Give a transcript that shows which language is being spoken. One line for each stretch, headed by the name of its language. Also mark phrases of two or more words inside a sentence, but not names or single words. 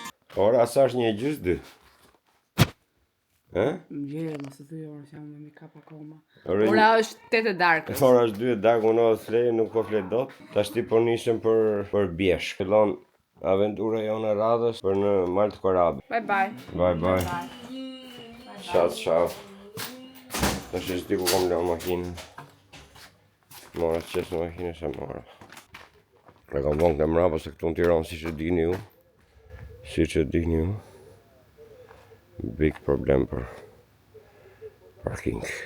Albanian: Ora sa është 1:30? Mëngjes, mos e thuaj orën, jam me kap akoma. Ora është 8 e darkës. Ora është 2 e darkë, unë flej, nuk po flet dot. Tash ti po nisem për bjeshk. Fillon aventura jone radhës për në mal të Korabë.
English: Bye bye. Bye bye. Ciao.
Albanian: Tash është di ku kam lënë makinën. Mora qesë në makinë se mora. E kam vonë këtë mrapa se këtu në Tiranë si që dini ju.
English: Big problem
Albanian: për parking.